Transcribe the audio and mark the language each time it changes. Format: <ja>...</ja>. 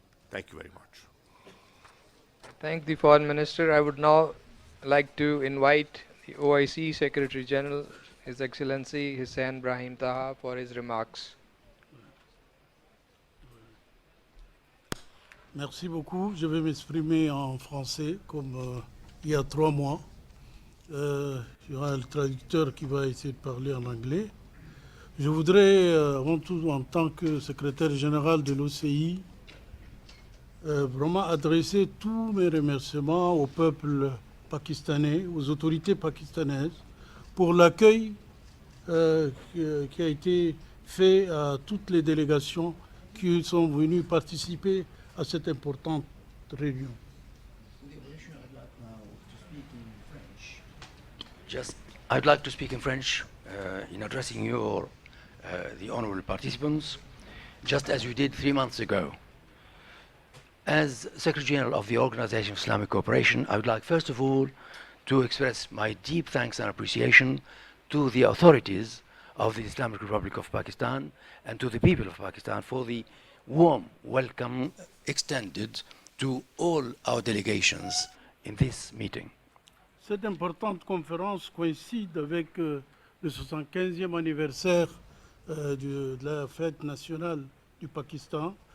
<en>Thank you very much. Thank the Foreign Minister. I would now like to invite the OIC Secretary General, His Excellency Hussain Brahim Taha, for his remarks.</en> <fr>Merci beaucoup. Je vais m'exprimer en français comme il y a 3 mois. Il y aura le traducteur qui va essayer de parler en anglais. Je voudrais, avant tout, en tant que secrétaire général de l'OCI, vraiment adresser tous mes remerciements au peuple pakistanais, aux autorités pakistanaises, pour l'accueil qui a été fait à toutes les délégations qui sont venues participer à cette importante réunion.</fr> <en>I'd like to speak in French in addressing you, the honorable participants, just as you did 3 months ago. As Secretary General of the Organization of Islamic Cooperation, I would like first of all to express my deep thanks and appreciation to the authorities of the Islamic Republic of Pakistan and to the people of Pakistan for the warm welcome extended to all our delegations in this meeting.</en> <fr>Cette importante conférence coïncide avec le 75e anniversaire de la fête nationale du Pakistan.</fr>